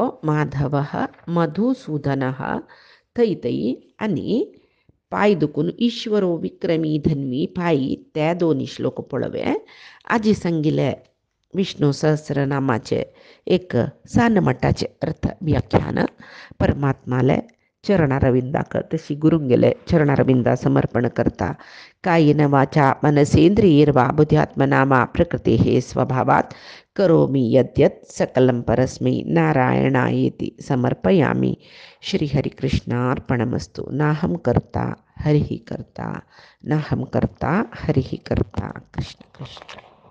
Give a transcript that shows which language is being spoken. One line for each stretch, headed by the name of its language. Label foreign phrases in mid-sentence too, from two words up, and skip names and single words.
Konkani: माधव मधुसूदन थंय आनी पांय दुखून
Sanskrit: ईश्वरो विक्रमी धन्वी
Konkani: पांय ते दोनी श्लोक पळोवे आजी सांगिल्ले विष्णू सहस्रनामाचे एक सानमटाचे अर्थ व्याख्यान परमात्माले चरणारविंदाक तशी गुरुंगेले चरणारविंदा समर्पण करता
Sanskrit: कायेन वाचा मनसेंद्रियैर्वा बुद्ध्यात्मना वा प्रकृतेः स्वभावात् करोमि यद्यत् सकलं परस्मै नारायणायेति समर्पयामि श्रीहरिकृष्णार्पणमस्तु नाहं कर्ता हरिः कर्ता नाहं कर्ता हरिः कर्ता कृष्ण कृष्ण।